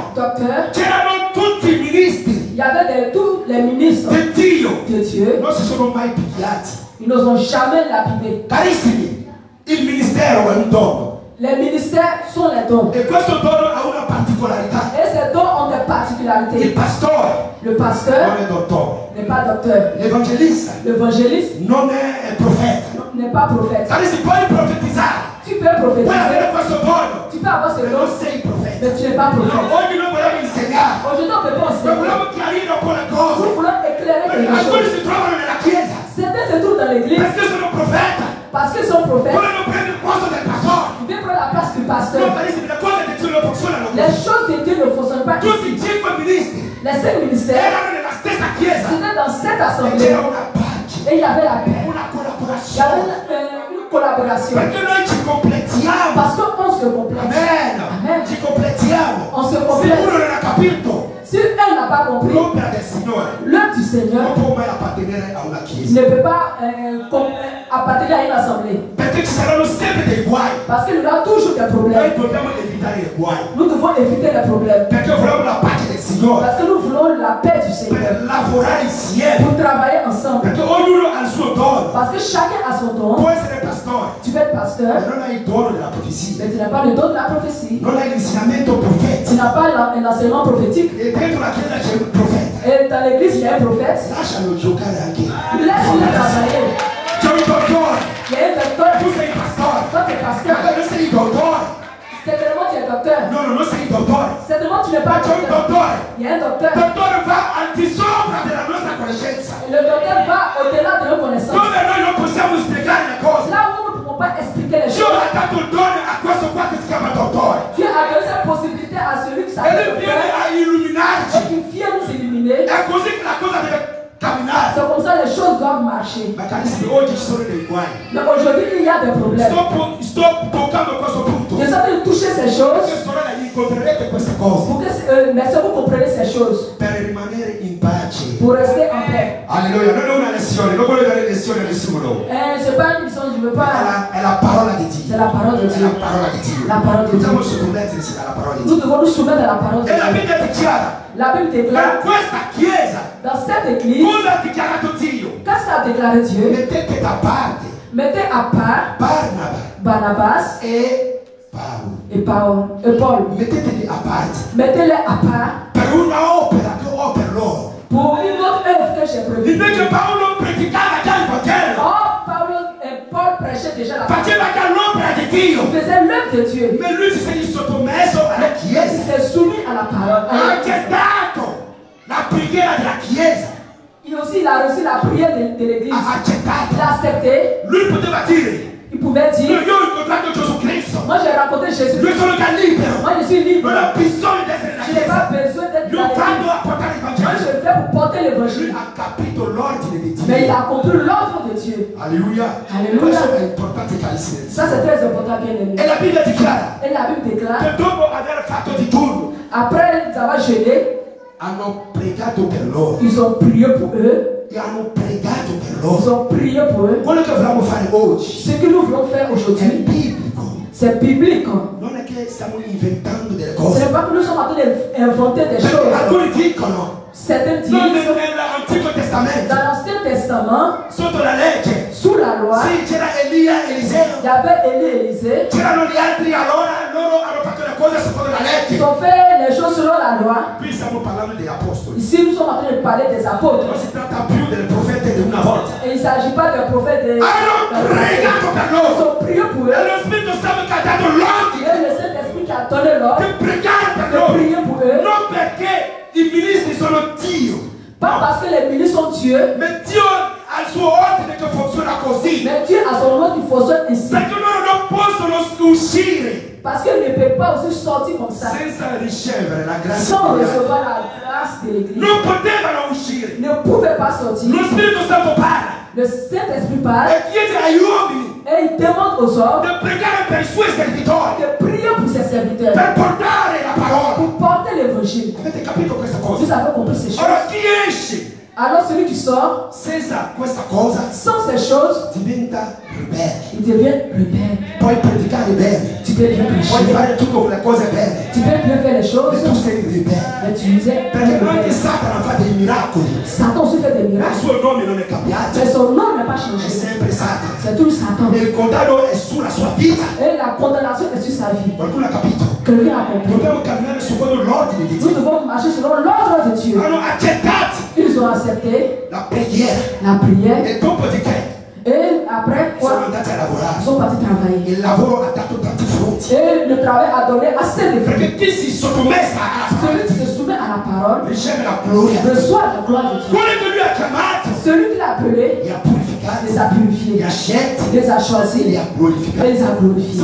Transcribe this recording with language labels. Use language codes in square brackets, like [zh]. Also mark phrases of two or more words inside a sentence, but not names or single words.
[fr] docteurs, [it] c'erano tutti i ministri [fr] il y avait tous les ministres [it] di Dio. [fr] de Dieu. [it] Non si sono mai picchiati. [fr] Ils ne sont jamais lapidés. [it] Carissimi, il ministero è un dono. [fr] Les ministères sont les dons. [it] E questo dono ha una particolarità. [fr] Et ces dons ont des [it] Il [fr] particularités. [it] pastore [fr] Le [it] non [fr] pasteur [it] è dottore. [fr] n'est pas docteur. [it] L'evangelista [fr] L'évangéliste [it] non è profeta. [fr] n'est pas prophète. [it] Carissimi, puoi profetizzare, [fr] Tu peux [it] Puoi [fr] prophétiser, [it] avere questo dono, [fr] tu peux avoir ce [it] ma non [fr] don, [it] sei profeta. [fr] mais tu n'es pas prophète. [it] Oggi noi vogliamo insegnare, [fr] Aujourd'hui, on ne peut pas [it] ma [fr] enseigner. [it] vogliamo chiarire un po' le cose. [fr] Nous voulons éclairer [it] Perché [fr] quelque [it] alcuni [fr] chose. [it] si trovano nella chiesa [fr] Certains se trouvent dans l'église [it] perché sono profeta, [fr] parce qu'ils sont prophètes. [it] vogliono prendere il posto del pastore. [fr] Ils viennent prendre la place du [it] No, [fr] pasteur. [it] carissimi, le cose di Dio non funzionano [fr] Les [it] così. [fr] choses de Dieu ne fonctionnent pas [it] Tutti i [fr] ici. [it] 5 ministri [fr] Les 5 ministères, [it] erano nella stessa chiesa [fr] c'était dans cette [it] e [fr] assemblée. [it] c'era una pace, [fr] Et il y avait la paix. [it] una [fr] Il y avait [it] collaborazione. [fr] une collaboration. [it] Perché noi ci completiamo. [fr] Parce qu'on se complète. [it] Amen. [fr] Amen. [it] Ci completiamo. [fr] On se [it] Se [fr] complète. [it] uno non ha capito [fr] Si un n'a pas compris, [it] l'opera del Signore, [fr] l'œuvre du [it] non [fr] Seigneur [it] può mai appartenere a una chiesa. [fr] ne peut pas appartenir à une assemblée. [it] Perché ci saranno sempre dei guai. [fr] Parce qu'il y aura toujours des [it] Noi [fr] problèmes. [it] dobbiamo evitare i guai. [fr] Nous devons éviter les problèmes. [it] Perché vogliamo la pace del Signore. [fr] Parce que nous voulons la paix du Seigneur. [it] Per lavorare insieme. [fr] Pour travailler ensemble. [it] Perché ognuno ha il suo dono. [fr] Parce que chacun a son don. [it] Può essere pastore, [fr] Tu peux être pasteur, [it] ma non hai il dono della profezia. [fr] mais tu n'as pas le don de la prophétie. [it] Non hai l'insegnamento [fr] Tu [it] profetico. [fr] n'as pas l'enseignement prophétique. [it] E dentro la chiesa c'è un profeta. [fr] Et dans l'église, il y a un prophète. [it] Lascialo giocare anche. [fr] Laisse-le travailler. [it] C'è un dottore. [fr] Il y a un docteur. [it] Tu sei pastore. [fr] Toi, tu es pasteur. [it] Ma non sei il dottore. [fr] Certainement, tu es docteur. [it] No, non sei il dottore. [fr] Certainement, tu n'es [it] Ma [fr] pas [it] c'è un [fr] docteur. [it] dottore. [fr] Il y a un docteur. [it] Il dottore va al di sopra della nostra conoscenza. [fr] Et le docteur va au-delà de nos connaissances. [it] Dove noi non possiamo spiegare le cose. [fr] Là où nous ne pouvons pas expliquer les [it] Dio [fr] choses. [it] ha dato il dono a questo qua che si chiama dottore. [fr] Dieu a donné cette possibilité à celui qui [it] E [fr] s'appelle [it] lui viene [fr] docteur [it] a illuminarci. [fr] et qui vient nous illuminer. [it] È così che la cosa deve camminare. [fr] C'est comme ça les choses doivent marcher. [it] Ma carissimi, oggi ci sono dei guai. [fr] Mais aujourd'hui, il y a des problèmes. [it] Sto toccando questo punto. [fr] Je suis en train de toucher ces choses [it] Perché sorella incontrerete queste cose [fr] pour que, mais si vous comprenez ces choses, [it] per rimanere in pace. [fr] pour rester en paix. [it] Alleluia, non è una lezione, non voglio dare lezioni a nessuno. [fr] C'est pas une mission, je ne veux pas. [it] È la parola di Dio. [fr] C'est la parole de [it] È [fr] Dieu. [it] la parola di Dio. [fr] La parole de [it] Dobbiamo [fr] Dieu. [it] sottometterci alla parola di [fr] Nous [it] Dio. [fr] devons nous soumettre à la parole de [it] E la [fr] Dieu. [it] Bibbia è chiara. [fr] La Bible [it] Per [fr] déclare, [it] questa chiesa, [fr] dans cette église, [it] cosa ha dichiarato Dio? [fr] qu'est-ce qu'a déclaré Dieu? [it] Mettete da parte [fr] Mettez à part [it] Barnaba [fr] Barnabas [it] e Paolo. [fr] et Paul. [it] Metteteli a parte [fr] Mettez-les à part [it] per una opera che ho per loro. [fr] pour une autre œuvre que j'ai prévue. [it] Invece Paolo predicava già il Vangelo. [fr] Or, Paul prêchait déjà la parole. [it] Faceva già l'opera di Dio. [fr] Il faisait l'œuvre de Dieu. [it] Ma lui si sei sottomesso alla [fr] Il [it] Chiesa. [fr] s'est soumis à la parole. [it] Ha accettato la preghiera della Chiesa. [fr] Il a reçu la prière de l'église. [it] Ha [fr] Il [it] accettato. [fr] a accepté. [it] Lui poteva dire, [fr] Il pouvait dire, [it] io ho incontrato Gesù Cristo. [fr] moi j'ai rencontré Jésus. [it] Io sono già libero. [fr] Moi je suis libre. [it] Non ho bisogno di essere nella [fr] Je n'ai pas [it] Chiesa. [fr] besoin d'être [it] Io [fr] dans [it] vado [fr] l'église. [it] a portare il [fr] Moi [it] Vangelo. [fr] je le fais pour porter [it] Lui [fr] l'évangile. [it] ha capito l'ordine di [fr] Mais il [it] Dio. [fr] a compris l'ordre de Dieu. [it] Alleluia. [fr] Alleluia. [it] Questo è importante, carissimi. [fr] Ça c'est très important, bien aimé. [it] E la Bibbia dichiara [fr] Et la Bible déclare, [it] che dopo aver fatto digiuno [fr] après avoir jeûné, [it] hanno pregato per loro. [fr] ils ont prié pour eux. [it] E hanno pregato per [fr] Ils [it] loro. [fr] ont prié pour eux. [it] Quello che vogliamo fare oggi [fr] Ce que nous voulons faire [it] è [fr] aujourd'hui, [it] biblico. [fr] c'est biblique. [it] Non è che stiamo inventando delle [fr] Ce [it] cose. [fr] n'est pas que nous sommes en train d'inventer des [it] Perché [fr] choses. [it] alcuni dicono, [fr] Certains [it] non [fr] disent, [it] nell'Antico Testamento, [fr] dans l'Ancien Testament, [it] sotto la legge, [fr] sous la loi, [it] sì, c'era Elia e [fr] il [it] Eliseo, [fr] y avait Élie et Élisée. [it] c'erano gli altri, allora loro hanno fatto le cose secondo la [fr] Ils [it] legge. [fr] ont fait les choses selon la loi. [it] Qui stiamo parlando degli apostoli. [fr] Ici, nous sommes en train de parler des apôtres. [it] Non si tratta più delle profete di una volta. [fr] Et il ne s'agit pas des prophètes de... [it] Hanno pregato per [fr] Ils [it] loro. [fr] ont prié pour [it] E [fr] eux. [it] lo Spirito Santo che ha dato l'ordine [fr] Et le Saint-Esprit qui a donné l'ordre [it] di pregare per [fr] de [it] loro. [fr] prier pour eux. [it] Non perché i ministri sono Dio, [fr] Pas parce que les ministres sont Dieu, [it] ma Dio ha il suo ordine che funziona così. [fr] mais Dieu a son nom qui fonctionne ici. [it] Perché loro non possono uscire [fr] Parce qu'il ne peut pas aussi sortir comme ça. [it] senza ricevere la grazia [fr] Sans [it] di Dio. [fr] recevoir la grâce de l'Église. [it] Non potevano uscire. [fr] Ils ne pouvaient pas sortir. [it] Lo Spirito Santo parla [fr] Le Saint-Esprit parle [it] e chiede agli uomini [fr] et il demande aux hommes [it] di pregare per i suoi servitori, [fr] de prier pour ses serviteurs, [it] per portare la parola. [fr] pour porter l'évangile. [it] Avete capito questa cosa? [fr] Vous avez compris ces choses. [it] Ora chi esce [fr] Alors celui qui sort, [it] senza questa cosa [fr] sans ces choses, [it] diventa ribelle. [fr] il devient rebelle. [it] Puoi predicare bene, [fr] Tu peux bien [it] puoi [fr] prêcher, [it] fare tutto con le cose bene, [fr] tu peux bien faire les choses, [it] ma tu sei ribelle. [fr] mais tu es [it] Perché anche [fr] rebelle. [it] Satana fa dei miracoli. [fr] Satan aussi fait des [it] Il [fr] miracles, [it] suo nome non è cambiato, [fr] mais son nom n'a pas [it] è [fr] changé. [it] sempre Satana. [fr] C'est tout Satan. [it] E il condanno è sulla sua vita. [fr] Et la condamnation est sur sa vie. [it] Qualcuno ha capito? [fr] Quelqu'un a compris. [it] Dobbiamo camminare secondo l'ordine di [fr] Nous [it] Dio. [fr] devons marcher selon l'ordre de Dieu. [it] Hanno accettato [fr] Ils ont accepté [it] la preghiera [fr] la prière [it] e dopodiché [fr] Et après, quoi? Ils sont partis travailler. Et le travail a donné assez de fruits. Celui qui se soumet à la parole reçoit la gloire de Dieu. Celui qui l'a appelé les a purifiés, les a choisis, les a glorifiés.